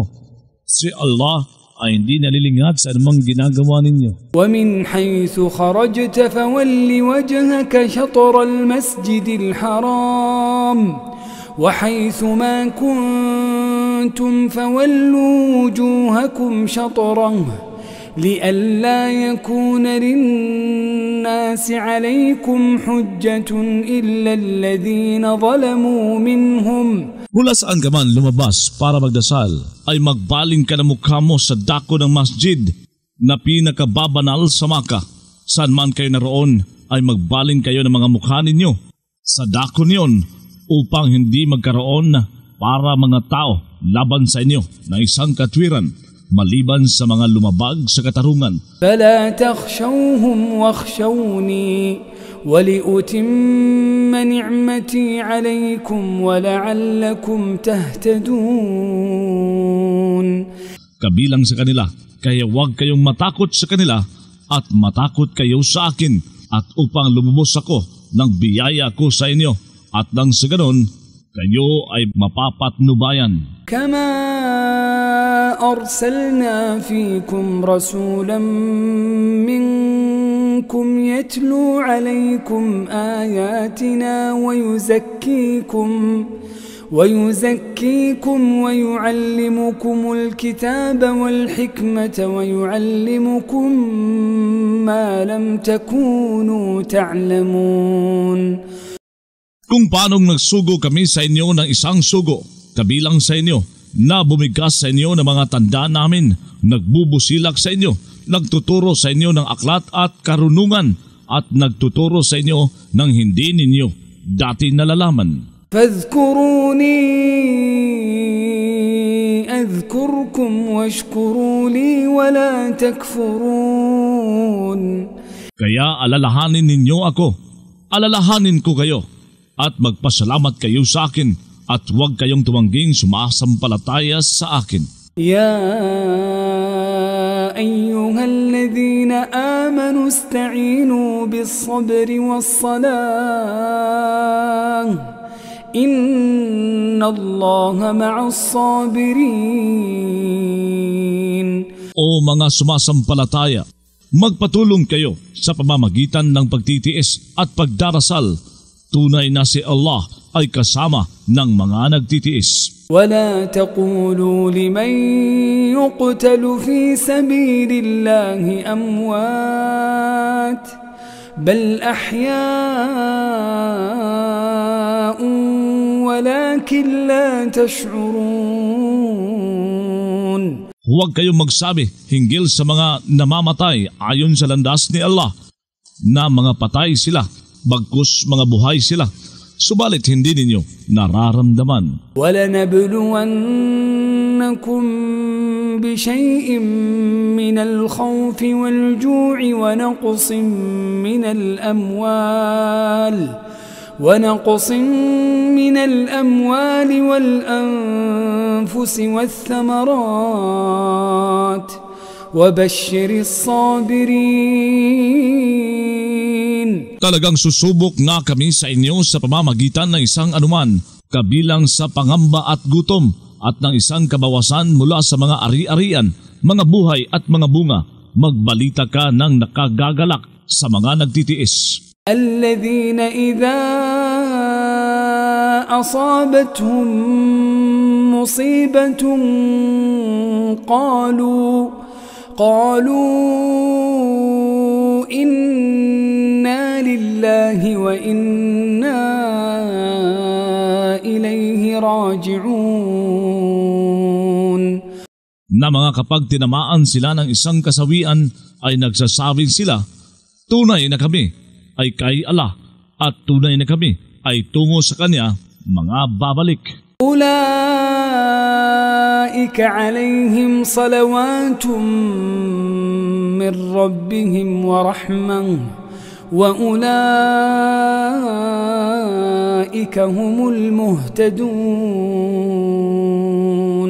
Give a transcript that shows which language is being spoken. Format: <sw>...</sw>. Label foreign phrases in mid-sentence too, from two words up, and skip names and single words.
<tl>Si Allah ay hindi nalilingat sa anumang ginagawa ninyo.</tl> <ar>ومن حيث خرجت فول وجهك شطر المسجد الحرام وحيث ما كنتم فولوا وجوهكم شطره لئلا يكون للناس عليكم حجة إلا الذين ظلموا منهم.</ar> <tl>Mula saan ka man lumabas para magdasal, ay magbaling ka na mukha mo sa dako ng masjid na pinakababanal sa Makkah. Saan man kayo naroon, ay magbaling kayo ng mga mukha ninyo sa dako niyon upang hindi magkaroon para mga tao laban sa inyo na isang katwiran maliban sa mga lumabag sa katarungan.</tl> <ar>فلا تخشوهم واخشوني ولأتم نعمتي عليكم ولعلكم تهتدون.</ar> <tl>Kabilang sa kanila, kaya huwag kayong matakot sa kanila at matakot kayo sa akin, at upang lumubos ako ng biyaya ko sa inyo, at nang sa ganon, kayo ay mapapatnubayan.</tl> <ar>كما أرسلنا فيكم رسولا منكم يتلو عليكم آياتنا ويزكيكم ويعلمكم الكتاب والحكمة ويعلمكم ما لم تكونوا تعلمون.</ar> <tl>Kung paanong nagsugo kami sa inyo ng isang sugo, kabilang sa inyo, na bumigas sa inyo ng mga tanda namin, nagbubusilak sa inyo, nagtuturo sa inyo ng aklat at karunungan, at nagtuturo sa inyo ng hindi ninyo dati nalalaman.</tl> <ar>فاذكروني أذكركم واشكروا لي ولا تكفرون.</ar> <tl>Kaya alalahanin ninyo ako, alalahanin ko kayo, at magpasalamat kayo sa akin, at huwag kayong tumangging sumasampalataya sa akin.</tl> <ar>يا أيها الذين آمنوا استعينوا بالصبر والصلاة إن الله مع الصابرين.</ar> <tl>O mga sumasampalataya, magpatulong kayo sa pamamagitan ng pagtitiis at pagdarasal. Tunay na si Allah ay kasama ng mga nagtitiis.</tl> <ar>ولا تقولوا لمن يقتل في سبيل الله أموات بل أحياء ولكن لا تشعرون.</ar> <tl>Huwag kayong magsabi hinggil sa mga namamatay ayon sa landas ni Allah na mga patay sila, bagkus mga buhay sila, subalit hindi ninyo nararamdaman.</tl> <ar>وَلَنَبْلُوَنَّكُمْ بِشَيْءٍ مِّنَ الْخَوْفِ وَالْجُوعِ ونقص من الأموال والأنفس والثمرات وبشر الصابرين.</ar> <tl>Talagang susubok nga kami sa inyo sa pamamagitan ng isang anuman, kabilang sa pangamba at gutom, at ng isang kabawasan mula sa mga ari-arian, mga buhay at mga bunga. Magbalita ka ng nakagagalak sa mga nagtitiis.</tl> <ar>الذين إذا أصابتهم مصيبة قالوا إنا لله وإنا إليه راجعون.</ar> <tl>Na mga kapag tinamaan sila ng isang kasawian ay nagsasabi sila, tunay na kami ay kay Allah at tunay na kami ay tungo sa Kanya mga babalik.</tl> <ar>أولئك عليهم صلوات من ربهم ورحمة وأولئك هم المهتدون.</ar>